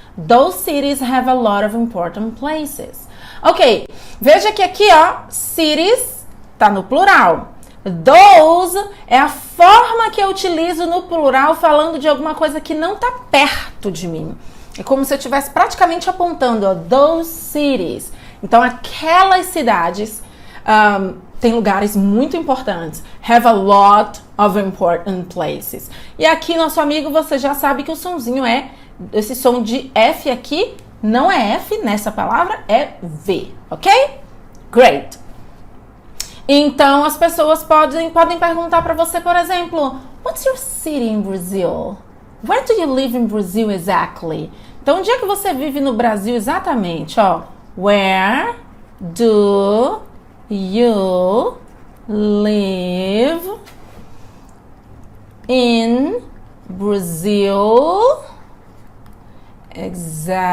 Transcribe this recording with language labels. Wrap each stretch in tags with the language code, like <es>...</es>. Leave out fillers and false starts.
<en>Those cities have a lot of important places.</en> <pt>Ok, veja que aqui, ó, cities tá no plural. Those é a forma que eu utilizo no plural falando de alguma coisa que não tá perto de mim. É como se eu estivesse praticamente apontando, ó,</pt> <en>those cities.</en> <pt>Então, aquelas cidades tem lugares muito importantes.</pt> <en>Have a lot of important places.</en> <pt>E aqui, nosso amigo, você já sabe que o sonzinho é, esse som de F aqui, não é F nessa palavra, é V, ok? Great. Então, as pessoas podem perguntar para você, por exemplo,</pt> <en>what's your city in Brazil? Where do you live in Brazil exactly?</en> <pt>Então, onde é que você vive no Brasil exatamente?</pt> <en>Ó, where do you live in Brazil exactly?</en>